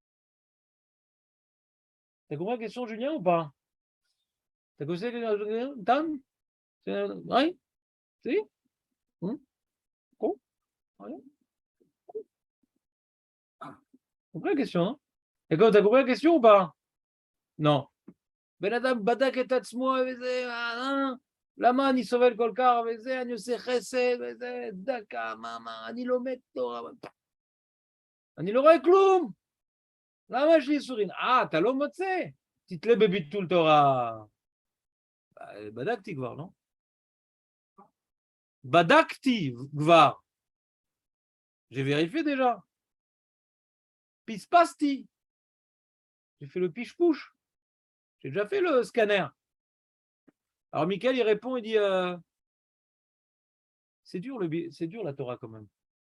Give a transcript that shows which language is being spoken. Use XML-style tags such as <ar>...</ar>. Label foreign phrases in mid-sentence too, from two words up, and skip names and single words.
<fr>T'as compris la question, Julien, ou pas? T'as compris la question, Dan? Oui? Si? Quoi? T'as compris la question, non? T'as compris la question ou pas? Non.</fr> <he>בן אדם בדק את עצמו וזה, למה אני סובל כל כך וזה, אני עושה חסד וזה, דקה, מה, אני לומד תורה. אני לא רואה כלום. למה יש לי איסורים? אתה לא מוצא? תתלה בביטול תורה. בדקתי כבר, לא? בדקתי כבר.</he> <fr>J'ai vérifié déjà. Pispasti. J'ai fait le piche-pouche. J'ai déjà fait le scanner. Alors, Michael, il répond, il dit c'est dur la Torah quand même.</fr>